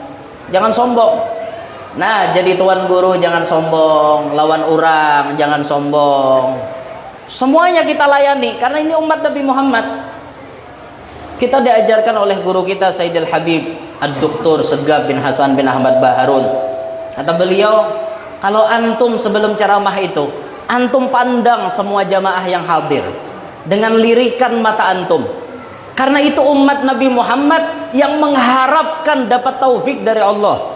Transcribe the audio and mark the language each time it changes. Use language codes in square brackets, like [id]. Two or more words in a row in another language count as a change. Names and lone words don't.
[id] Jangan sombong. Nah, jadi tuan guru jangan sombong, lawan orang jangan sombong. Semuanya kita layani karena ini umat Nabi Muhammad. Kita diajarkan oleh guru kita Sayyidil Habib Ad-Doktor Segaf bin Hasan bin Ahmad Baharun. Kata beliau, kalau antum sebelum ceramah itu, antum pandang semua jamaah yang hadir dengan lirikan mata antum. Karena itu umat Nabi Muhammad yang mengharapkan dapat taufik dari Allah.